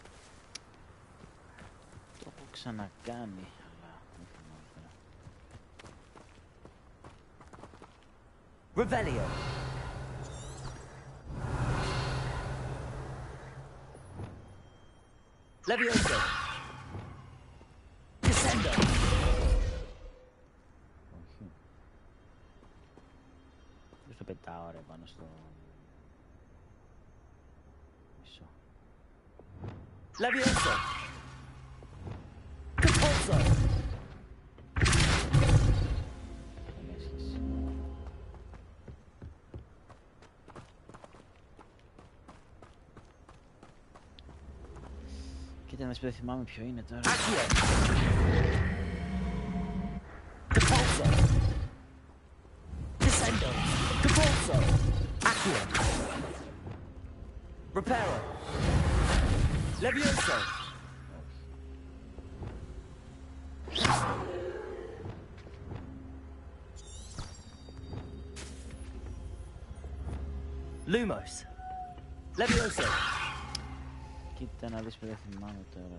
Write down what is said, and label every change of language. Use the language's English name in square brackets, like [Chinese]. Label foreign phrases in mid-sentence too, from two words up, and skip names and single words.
[Greek] Το έχω ξανακάνει, αλλά δεν θυμάμαι τώρα. [Latin] Revelio! Levioso! Descendo! [Greek] Όχι. Δεν το πετάω ρε πάνω στο... μισό. [Latin] Levioso! Capozzo! [Greek] Καμία σχέση. Κοίτα να σου πει, δεν θυμάμαι ποιο είναι τώρα. [Latin] Accio! Capozzo! Descendo! Capozzo! Accio! Reparo! Levioso! Lumos! Levioso! [Greek] Κοίτα να δεις που δεν θυμάμαι τώρα.